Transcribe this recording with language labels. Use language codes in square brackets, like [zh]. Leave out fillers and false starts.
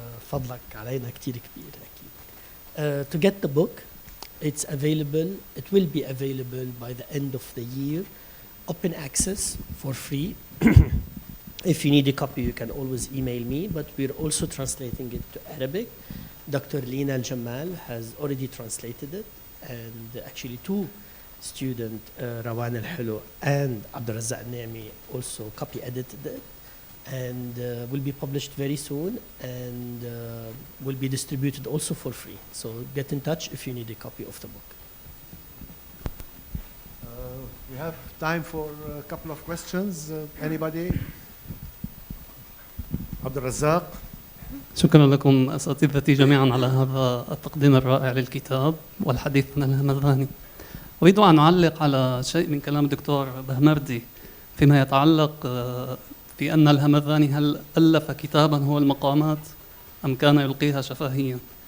[ar] فضلك علينا كتير كبير أكيد. [en] To get the book, it's available. It will be available by the end of the year, open access for free. If you need a copy, you can always email me, but we're also translating it to Arabic. Dr. Lina Al-Jamal has already translated it, and actually two students, Rawan Al-Hulu and Abdul Razzaq Al-Naimi, also copy edited it, and will be published very soon, and will be distributed also for free. So get in touch if you need a copy of the book. We have time for a couple of questions. Anybody? [ar] عبد الرزاق. شكرا لكم أساتذتي جميعا على هذا التقديم الرائع للكتاب والحديث عن الهمذاني. أريد أن أعلق على شيء من كلام الدكتور بهمردي فيما يتعلق في أن الهمذاني هل ألف كتابا هو المقامات أم كان يلقيها شفهيا.